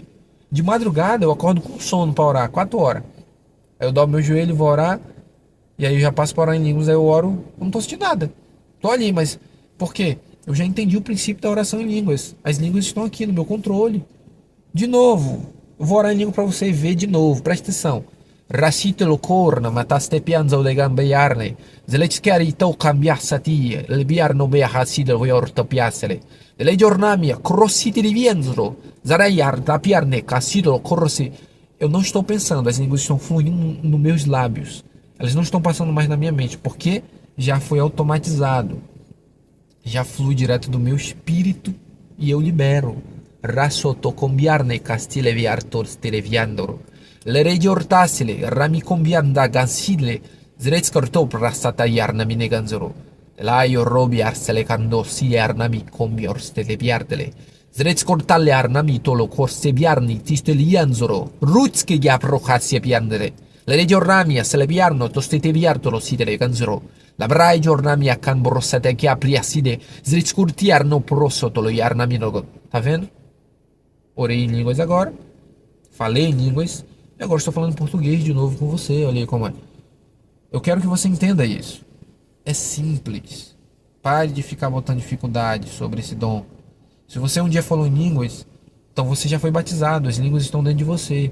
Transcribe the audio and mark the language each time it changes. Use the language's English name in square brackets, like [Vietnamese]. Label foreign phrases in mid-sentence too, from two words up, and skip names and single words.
[Portuguese] De madrugada eu acordo com sono para orar, 4 horas. Aí eu dobro meu joelho, vou orar, e aí eu já passo para orar em línguas, aí eu oro, eu não tô sentindo nada. Tô ali, mas por quê? Eu já entendi o princípio da oração em línguas. As línguas estão aqui no meu controle. De novo, eu vou orar em língua para você ver de novo. Presta atenção. Rasitelo corna, mataste pianza de gambiarne. Zeletskeri to cambiassati, le biarno bea hasidel voi ortopiasele. Le giornamia, crossiti di vienzro. Zaraiar da piarne, cassidelo corsi. Eu não estou pensando, as línguas estão fluindo nos meus lábios. Elas não estão passando mais na minha mente, porque já foi automatizado. Já flui direto do meu espírito e eu libero. Rasoto combiarne castile viartor steleviandoro. Le regi ortasile, rami combianda gansile, zretskortop rasata yarna mine ganzoro. Laio robi arsele kando sile arnami combior steleviardele. Zretskortalle arnami tolo corse biarni tistelianzoro. Rutske giapro cassia piandere. Le regi ornami a seleviarno tostete viartolo sidere ganzoro. Labrai giornami a canborossate que apriacide, zritskurtiarno prosotolo yarnaminogo. Tá vendo? Orei em línguas agora, falei em línguas, e agora estou falando português de novo com você. Olha aí como é. Eu quero que você entenda isso. É simples. Pare de ficar botando dificuldade sobre esse dom. Se você um dia falou em línguas, então você já foi batizado, as línguas estão dentro de você.